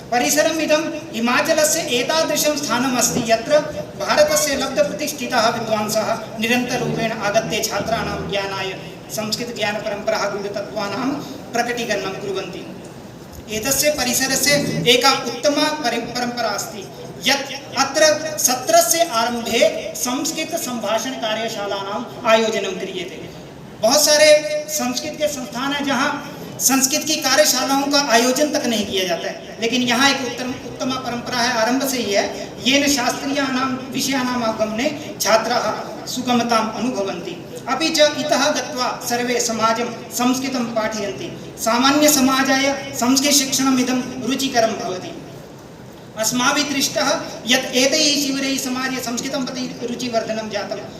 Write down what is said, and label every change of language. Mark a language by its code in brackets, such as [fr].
[sa] परिसरम् इदं हिमाचलस्य एतादृशं स्थानम् अस्ति यत्र भारतस्य लब्धप्रतिष्ठिताः विद्वांसः निरन्तररूपेण आगत्य छात्राणां ज्ञानाय संस्कृतज्ञानपरम्पराः गूढतत्त्वानां प्रकटीकरणं कुर्वन्ति। एतस्य परिसरस्य एका उत्तमा परम्परा अस्ति यत् अत्र सत्रस्य आरम्भे संस्कृत संभाषण कार्यशालानां आयोजनं क्रियते। [hi] बहुत सारे संस्कृत के संस्थान हैं जहाँ संस्कृत की कार्यशालाओं का आयोजन तक नहीं किया जाता है, लेकिन यहाँ एक उत्तम परंपरा है, आरंभ से ही है। [sa] येन शास्त्रीयानां विषयाणाम् अवगमने छात्राः सुगमताम् अनुभवन्ति। अपि च इतः गत्वा सर्वे समाजं संस्कृतं पाठयन्ति। सामान्य समाजाय संस्कृत शिक्षणम् इदं रुचिकरं भवति। अस्माभिः दृष्टः यत् एतैः शिविरैः समाजे संस्कृतं प्रति रुचिवर्धनं जातम्।